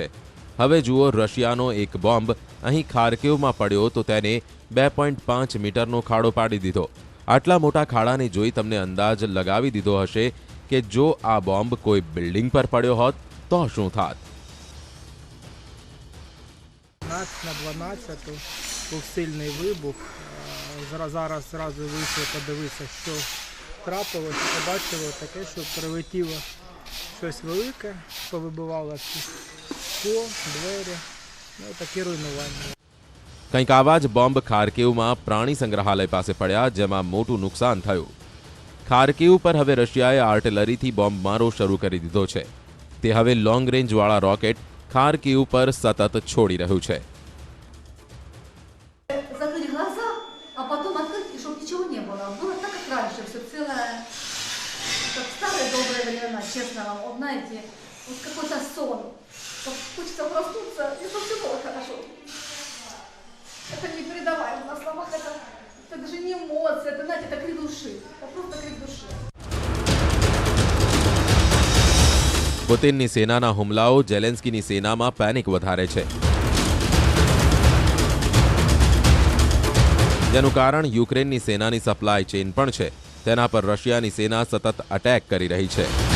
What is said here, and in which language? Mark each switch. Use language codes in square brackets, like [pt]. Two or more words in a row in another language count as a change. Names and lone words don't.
[gu] હવે જુઓ, રશિયાનો એક બોમ્બ અહીં ખાર્કિવમાં પડ્યો તો તેને 2.5 મીટરનો ખાડો પાડી દીધો. આટલા મોટા ખાડાને જોઈ તમને અંદાજ લગાવી દીધો હશે કે જો આ બોમ્બ કોઈ બિલ્ડિંગ પર પડ્યો હોત તો શું થાત. [uk] 12 був сильний вибух. Зараз зразу вийшли подивитися, що трапилося. Побачили таке, що прилетіло щось велике, повибивало скло, двері, такі руйнування. [gu] કંઈક આવા જ બોમ્બ ખાર્કિવમાં પ્રાણી સંગ્રહાલય પાસે પડ્યા, જેમાં મોટું નુકસાન થયું. ખાર્કિવ પર હવે રશિયાએ આર્ટિલરીથી બોમ્બમારો શરૂ કરી દીધો છે. તે હવે લોંગ રેન્જવાળા રોકેટ ખાર્કિવ પર સતત છોડી રહ્યું છે. [ru] Закрыть глаза, а потом открыть, и чтобы ничего не было. Было так, как раньше, все целое, как в старые добрые времена, честно вам. Вот знаете, вот какой-то сон. Вот хочется проснуться, и чтобы все было хорошо. Это непередаваемо на словах, это даже не эмоции, это, знаете, это крик души. Это просто крик души. [gu] પુતિનની સેનાના હુમલાઓ ઝેલેન્સ્કીની સેનામાં પેનિક વધારે છે, જેનું કારણ યુક્રેનની સેનાની સપ્લાય ચેઇન પણ છે. તેના પર રશિયાની સેના સતત અટેક કરી રહી છે.